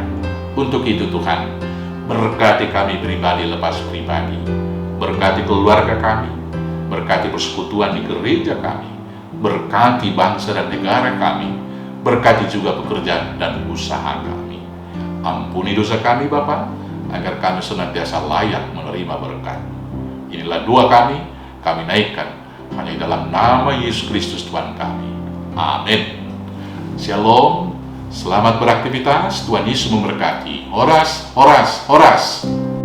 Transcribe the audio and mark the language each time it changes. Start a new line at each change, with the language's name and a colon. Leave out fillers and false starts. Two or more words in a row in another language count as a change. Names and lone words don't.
Indonesian: Untuk itu Tuhan, berkati kami pribadi lepas pribadi, berkati keluarga kami, berkati persekutuan di gereja kami, berkati bangsa dan negara kami, berkati juga pekerjaan dan usaha kami. Ampuni dosa kami Bapa, agar kami senantiasa layak menerima berkat. Inilah doa kami naikkan hanya dalam nama Yesus Kristus Tuhan kami. Amin. Shalom, selamat beraktivitas, Tuhan Yesus memberkati.
Batak Simalungun: Horas, horas, horas.